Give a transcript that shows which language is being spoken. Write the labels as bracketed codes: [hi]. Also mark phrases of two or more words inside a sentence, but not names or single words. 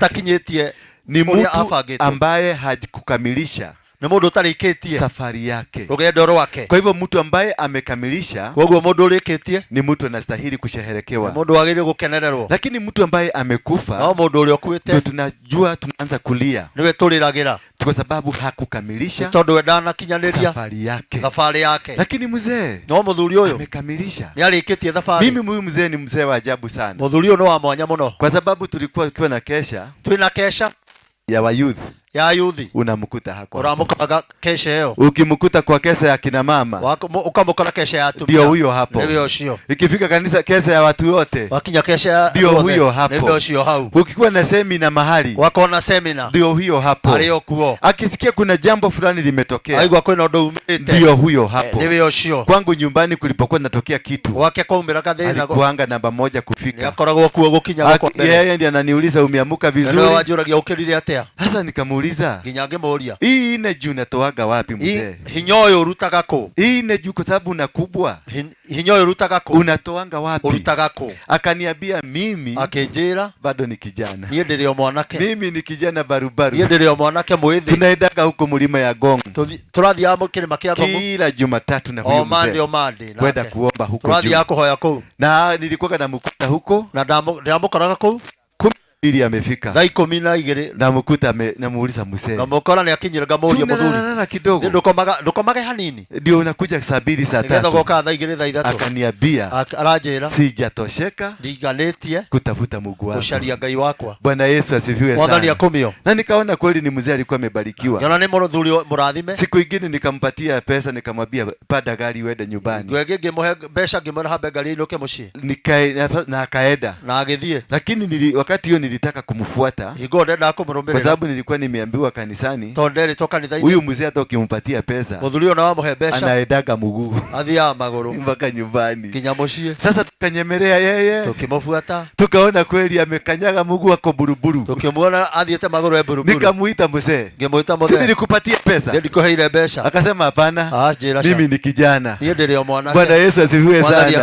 [ki] atakinyĩtie, [sw] ni mtu ambaye hajikukamilisha, [ki] ni mũndũ ũtarĩkĩtie [sw] safari yake, [ki] rũgendo rwake. [sw] Kwa hivyo mtu ambaye amekamilisha, [ki] koguo mũndũ ũrĩkĩtie [sw] ni mtu anastahili kusherehekea, [ki] mũndũ wagĩrĩire gũkenererwo. [sw] Lakini mtu ambaye amekufa, [ki] no mũndũ ũrĩa ũkuĩte, [sw] ndio tunajua tunaanza kulia, [ki] niwe tũrĩragĩra, [sw] kwa sababu hakukamilisha [ki] tondũ we ndanakinyanĩria [sw] safari yake, [ki] thabarĩ yake. [sw] Lakini mzee, [ki] no mũthuri ũyũ [sw] amekamilisha, [ki] nĩ arĩkĩtie thabarĩ. [sw] Mimi huyu mzee ni mzee wa ajabu sana, [ki] mũthuri ũyũ nĩ wa mwanya mũno, [sw] kwa sababu tulikuwa na kesha, [ki] twĩna kesha [sw] ya wa youth, [ki] ya yuthi, [sw] unamkuta hako, [ki] uramũkoraga kesha ĩyo. [sw] Ukimkuta kwa kesha ya kina mama, [ki] ukamũkora kesha ya atumia, [sw] ndio huyo hapo. [ki] nĩwe ũcio. [sw] Ikifika kanisa kesha ya watu wote, [ki] wakinya kesha ya [sw] ndio huyo hapo, [ki] nĩwe ũcio hau. [sw] Ukikuwa na semina mahali, [ki] wako na semina, [sw] ndio huyo hapo, [ki] arĩ okuo. [sw] Akisikia kuna jambo fulani limetokea, [ki] aigua kwĩna ũndũ umĩte, [sw] ndio huyo hapo, [ki] nĩwe ũcio. [sw] Kwangu nyumbani kulipokuwa natokea kitu, [ki] gwake kwaumĩra gathĩna, [sw] alikuanga namba moja kufika, [ki] nĩakoragwo kuo gũkinya gũkũ mbere. [sw] Yeye ndiye ananiuliza umeamuka vizuri, [ki] nĩwe wanjũragia ũkĩrire atĩa. [sw] Sasa nikamuuliza, [ki] nginya ngĩmũria, [sw] hii ine juu natoaga wapi mzee? [ki] Hinya ũyũ ũrutaga kũ? [sw] Hii ine juu kwa sababu unakubwa, [ki] hinya ũyũ ũrutaga kũ? [sw] Unatoanga wapi? [ki] Ũrutaga kũ? [sw] Akaniambia mimi, [ki] akĩnjĩra, [sw] bado ni kijana, [ki] niĩ ndĩrĩ o mwanake, [sw] mimi ni kijana barubaru, [ki] niĩ ndĩrĩ o mwanake mwĩthĩ, [sw] tunaendaga huko mlima ya Gong, [ki] tũrathiaga kĩrĩma kĩa Gong [sw] kila Jumatatu na huyu mzee kwenda kuomba huko juu, [ki] tũrathiaga kũhoya kũu, [sw] na nilikuwa namkuta huko, [ki] na ndamũkoraga kũu [sw] 12 amefika, [ki] thaa 12 [sw] namkuta namuuliza mzee, [ki] ngamũkora nĩ akinyire, ngamuuria mũthuri, [sw] kidogo [ki] ndũkomage hanini, [sw] ndio unakuja saa 2 saa 3, [ki] nĩgetha goka thaa 2 thaa 3. [sw] Akaniambia, [ki] aranjĩra, [sw] sijatosheka, [ki] ndiganĩtie [sw] kutafuta Mungu wangu, [ki] gũcaria Ngai wakwa. [sw] Bwana Yesu asifiwe sana. [ki] Mwathani akumio. [sw] Na nikaona kweli ni mzee alikuwa amebarikiwa. [ki] Yona nĩ mũthuri mũrathime. [sw] Siku ingine nikampatia pesa, nikamwambia pada gari uende nyumbani, [ki] ngwege ngĩmũhe mbeca, ngĩmwĩra hambe ngari inũke mũciĩ, [sw] na akaenda, [ki] na agĩthiĩ. [sw] Lakini wakati hiyo nilitaka kumfuata [ki] igo ndenda kumurumira [sw] kwa sababu nilikuwa nimeambiwa kanisani [ki] tondere toka ni [sw] huyu mzee hata ukimpatia pesa [ki] muthuri ona wamuhe mbeca [sw] anaendaga mguu [ki] athia maguru [sw] mpaka nyumbani [ki] kinya mucie. [sw] Sasa tukanyemelea yeye [ki] tukimufuata [sw] tukaona kweli amekanyaga mguu ako buruburu, [ki] tukimuona athiete maguru ya buruburu. [sw] Nikamuita mzee, [ki] ngemuita mzee, [sw] sisi nilikupatia pesa, [ki] ndikuheire mbeca. [sw] Akasema hapana, mimi ni kijana. [ki] Niye ndio mwanake. [sw] Bwana Yesu asifiwe sana.